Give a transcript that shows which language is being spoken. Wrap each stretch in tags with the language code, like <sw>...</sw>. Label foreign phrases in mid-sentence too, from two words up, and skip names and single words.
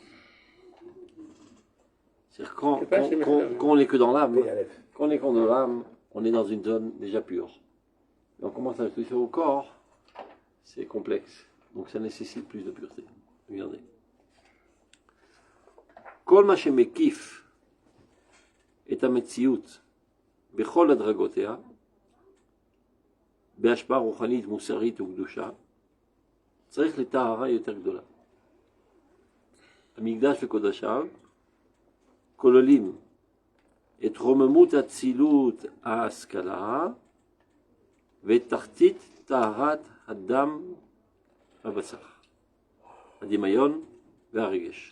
<fr>C'est-à-dire quand on n'est que dans l'âme, on est dans une zone déjà pure. Et on commence à toucher au corps, c'est complexe. Donc ça nécessite plus de pureté.</fr> <he>Regardez. כל מה שמקיף את המציאות בכל הדרגותיה בהשפעה רוחנית, מוסרית וקדושה, צריך לטהרה יותר גדולה. המקדש וקודשיו כוללים את רוממות אצילות ההשכלה ואת תחתית טהרת הדם והבשר, הדמיון והרגש.</he>